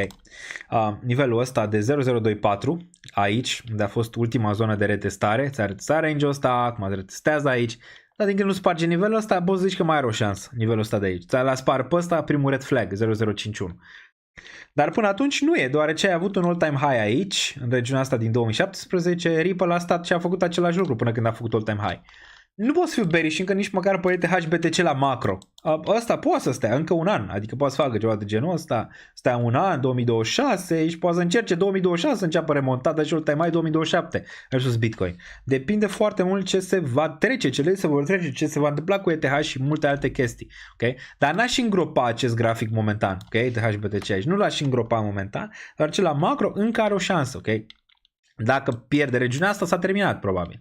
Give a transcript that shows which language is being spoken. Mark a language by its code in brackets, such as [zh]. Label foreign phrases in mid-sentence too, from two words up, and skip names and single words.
[ro] Nivelul ăsta de 0024 aici, unde a fost ultima zonă de retestare, ți-a retestat range-ul ăsta, acum retestează aici, dar din când nu sparge nivelul ăsta, poți zici că mai are o șansă, nivelul ăsta de aici. Ți-a spar pe ăsta primul [en] red flag, [ro] 0051. Dar până atunci nu e, deoarece ai avut un [en] all-time high [ro] aici, în regiunea asta din 2017, Ripple a stat și a făcut același lucru până când a făcut [en] all-time high. [ro] Nu poți fi bearish încă nici măcar pe ETH BTC la macro. Ăsta poate să stea încă un an, adică poate să facă ceva de genul ăsta, stea un an, 2026 și poate să încerce 2026 să înceapă remontada și [en] all-time high [ro] 2027 versus Bitcoin. Depinde foarte mult ce se va trece, ce se va întâmpla cu ETH și multe alte chestii. Okay? Dar n-aș îngropa acest grafic momentan, okay? ETH BTC aici, nu l-aș îngropa momentan, dar ce la macro încă are o șansă, ok? Dacă pierde regiunea asta, s-a terminat, probabil.